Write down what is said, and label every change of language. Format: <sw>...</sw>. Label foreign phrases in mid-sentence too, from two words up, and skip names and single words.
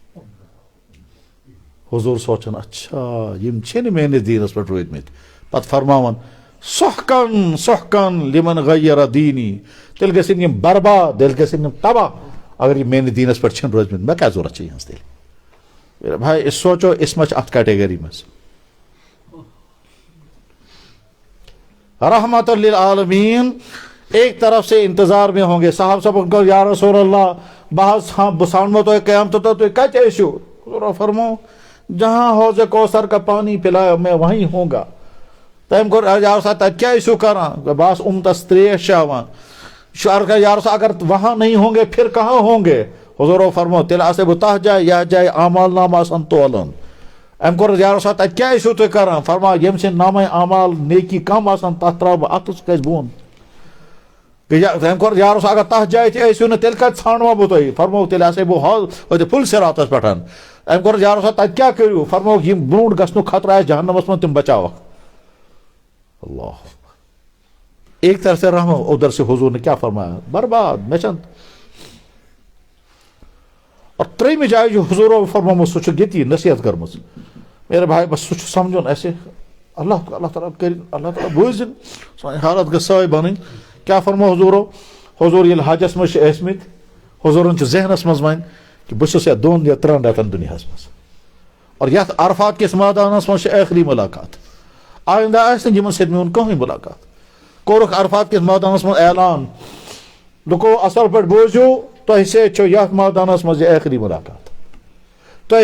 <ks>حضوٗر سونٛچان اچھا یم چھِنہٕ میٲنِس دیٖنس پٮ۪ٹھ روٗدۍمٕتۍ پتہٕ فرماوان</ks> <ar>سحقن لمن غیر دیٖنی</ar> <ks>تیٚلہِ گژھن یم برباد تیٚلہِ گژھن یم تباہ اگر یِم میٲنِس دیٖنس پٮ۪ٹھ چھِنہٕ روٗدۍمٕتۍ مےٚ کیٛاہ ضوٚرتھ چھِ یِہٕنٛز تیٚلہِ</ks> <ur>میرے بھائی اس سوچو</ur> <ks>اس ما چھِ اتھ کیٹیگری منٛز رحمت للعالمین</ks> <ur>ایک طرف سے انتظار میں ہوں گے صاحب صاحب کو</ur> <ks>یا رسول اللہ بہٕ سامنو تۄہہِ قیامتس دۄہ تُہۍ کتہِ ٲسِو حضوٗرو فرمو</ks> <ur>جہاں حوض کوثر کا پانی پلایا میں وہیں ہوں گا</ur> <ks>تٔمۍ کوٚر یا رسول تتہِ کیٛاہ ٲسِو کران بس امتس تریش چاوان یا رسول</ks> <ur>اگر وہاں نہیں ہوں گے پھر کہاں ہوں گے</ur> <ks>حضوٗرو فرمو تیٚلہِ آسے بہٕ تتھ جایہِ یتھ جایہِ اعمال نامہٕ آسان تولان أمۍ کوٚر یا رسول تتہِ کیٛاہ ٲسِو تُہۍ کران فرما ییٚمہِ سٕنٛدۍ نامے اعمال نیکی کم آسان تتھ تراو بہٕ اتھٕ سُہ کھسہِ بۄن أمۍ کوٚر یا رسول اگر تتھ جایہِ تہِ ٲسِو نہٕ تیٚلہِ کتہِ ژھانڈوا بہٕ تۄہہِ فرمو تیٚلہِ آسے بہٕ پُل صراطس پٮ۪ٹھ أمۍ کوٚر یا رسول تتہِ کیٛاہ کٔرِو فرمو یِم برونٛٹھ گژھنُک خطرٕ آسہِ جہنمس منٛز تِم بچاوکھ</ks> <ur>اللہ ایک طرف سے رحمو ادھر سے حضور نے کیا فرمایا</ur> <ks>برباد مےٚ چھنہٕ اور ترٛیٚیمہِ جایہِ چھُ حضوٗرو فرمومُت سُہ چھُ ییٚتی نصیحت کٔرمٕژ</ks> <ur>میرے بھائی</ur> <ks>بس سُہ چھُ سمجھُن اَسہِ اللہ تعالیٰ کٔرِنۍ اللہ تعالیٰ بوٗزِنۍ سٲنۍ حالت گٔژھ سٲے بنٕنۍ کیٛاہ فرمو حضوٗرو حضوٗر ییٚلہِ حجس منٛز چھِ ٲسمٕتۍ حضوٗرن چھُ ذہنس منٛز وۄنۍ کہِ بہٕ چھُس یتھ 2 یا 3 رٮ۪تن دُنیاہس منٛز اور یتھ عرفات کِس مٲدانس منٛز چھِ ٲخری مُلاقات آینٛدٕ آسہِ نہٕ یِمن سۭتۍ میون کٕہٕنۍ مُلاقات کوٚرُکھ عرفات کِس مٲدانس منٛز اعلان لُکو اصل پٲٹھۍ بوٗزِو تۄہہِ سۭتۍ چھو یتھ مٲدانس منٛز یہِ ٲخری مُلاقات تۄہہِ</ks>